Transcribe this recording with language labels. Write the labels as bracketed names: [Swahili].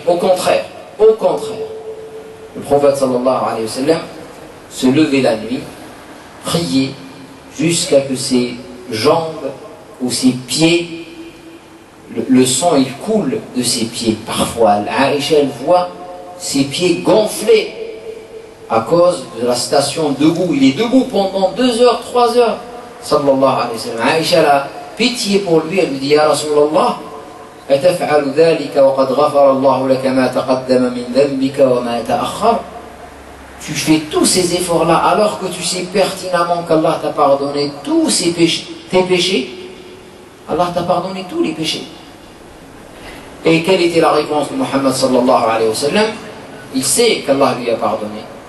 [French] Au contraire, le prophète sallallahu alayhi wa sallam se levait la nuit, priait jusqu'à que ses jambes ou ses pieds, le sang il coule de ses pieds. Parfois, Aïcha elle voit ses pieds gonflés à cause de la station debout. Il est debout pendant 2 heures, 3 heures. [Arabic] Sallallahu alayhi wa sallam. [French] Aïcha a pitié pour lui, elle lui dit Ya Rasulallah, [Arabic] أتفعل ذلك وقد غفر الله لك ما تقدم من ذنبك وما تأخر. [French] Tu fais tous ces efforts-là alors que tu sais pertinemment qu'Allah t'a pardonné tous tes péchés. Allah t'a pardonné tous les péchés. Et quelle était la réponse de Muhammad sallallahu alayhi wa sallam? Il sait qu'Allah lui a pardonné.